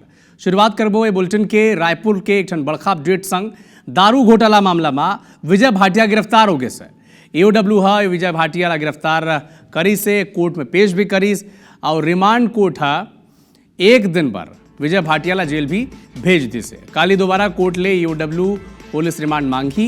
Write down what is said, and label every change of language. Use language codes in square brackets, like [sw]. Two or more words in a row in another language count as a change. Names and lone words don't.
[hne] शुरुआत करबो ए बुलेटिन के रायपुर के एक बड़खा अपडेट संग। दारू घोटाला मामला में विजय भाटिया गिरफ्तार हो गए से। ईओडब्ल्यू है विजय भाटिया गिरफ्तार करी से कोर्ट में पेश भी करीस और रिमांड कोर्ट है 1 दिन पर विजय भाटिया जेल भी भेज दी से। काली दोबारा कोर्ट ले ईओडब्ल्यू पुलिस रिमांड मांगी।